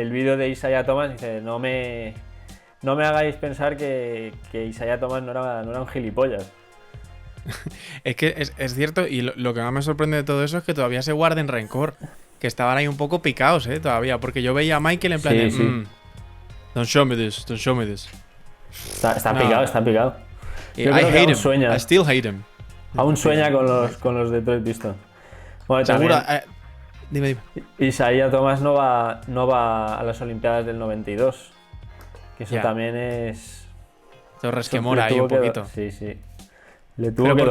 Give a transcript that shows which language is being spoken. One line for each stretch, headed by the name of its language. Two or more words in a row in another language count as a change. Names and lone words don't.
Spanish: el vídeo de Isaiah Thomas, y dice, no me hagáis pensar que Isaiah Thomas no era un gilipollas. Es que es cierto, y lo que más me sorprende de todo eso es que todavía se guarden rencor. Que estaban ahí un poco picados, todavía. Porque yo veía a Michael en plan Sí, de. sí.
English: Don't show me this, don't show me this.
Spanish: Está No. picado, está picado.
English: I
Spanish: Yo creo que
English: hate
Spanish: aún
English: him.
Spanish: sueña.
English: I still hate him.
Spanish: Aún sueña con los Detroit Pistons. Bueno, Seguro. también Dime. Isaiah Thomas no va a las Olimpiadas del 92. Que eso Ya. también es... Te eso resquemora le ahí tuvo un que poquito. Sí, sí. Le tuvo Pero que